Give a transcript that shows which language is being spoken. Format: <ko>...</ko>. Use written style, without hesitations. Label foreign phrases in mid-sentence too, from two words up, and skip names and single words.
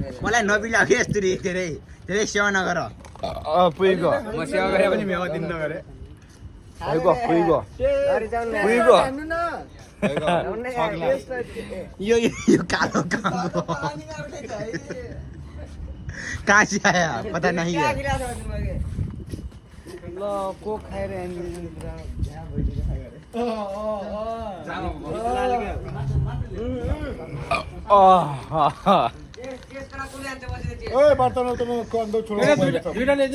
<ne>मलाई नबिला के यस्तो धेरै सेवा नगर पुगेको म सेवा गरे पनि मेवा दिन नगरे भइगयो भइगयो भइगयो हान्नु न यो कालो काम</ne> <hi>कहाँ से आया पता नहीं है</hi> <ne>ल कोक खाएर ओए बर्तन उतर्नु कन्दो छोड्नु दुईटा ल्याइदिनु</ne>